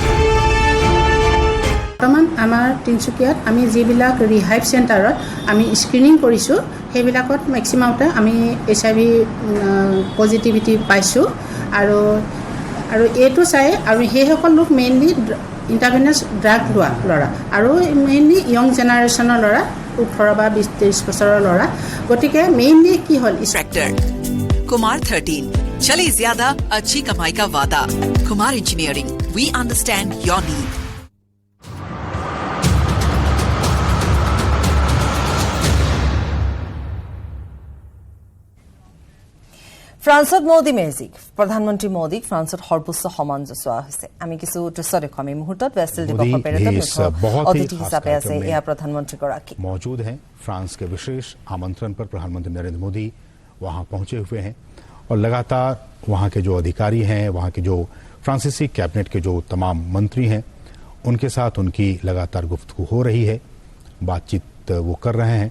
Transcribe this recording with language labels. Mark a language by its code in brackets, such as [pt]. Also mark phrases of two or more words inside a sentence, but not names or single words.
[as] বৰ্তমান আমাৰ তিনিচুকীয়াত আমি যিবিলাক [en] rehab centreত [as] আমি স্ক্ৰিনিং কৰিছোঁ সেইবিলাকত মেক্সিমামতে আমি HIV পজিটিভিটি পাইছোঁ। আৰু এইটো চাই আৰু সেইসকল লোক মেইনলি [en] intravenous drug [as] লোৱা ল'ৰা আৰু মেইনলি [en] young generationৰ [as] ল'ৰা, 18 বা 20-23 বছৰৰ ল'ৰা। গতিকে মেইনলি কি হ'ল [hi] कुमार 13 चले ज्यादा अच्छी कमाई का वादा। कुमार इंजीनियरिंग, [en] we understand your need. [as] ফ্ৰান্সত মোদী মেজিক। প্ৰধানমন্ত্ৰী মোদীক ফ্ৰান্সত সৰ্বোচ্চ সন্মান জনোৱা হৈছে। আমি কিছু দৃশ্য দেখুৱাম এই মুহূৰ্তত। বেষ্টিল দিৱসৰ পেৰেডত অতিথি হিচাপে আছে এয়া প্ৰধানমন্ত্ৰীগৰাকী। [hi] मौजूद हैं फ्रांस के विशेष आमंत्रण पर प्रधानमंत्री नरेंद्र मोदी वहां पहुंचे हुए हैं और लगातार वहां के जो अधिकारी हैं, वहां के जो फ्रांसीसी कैबिनेट के जो तमाम मंत्री हैं, उनके साथ उनकी लगातार गुफ्तगू हो रही है, बातचीत वो कर रहे हैं।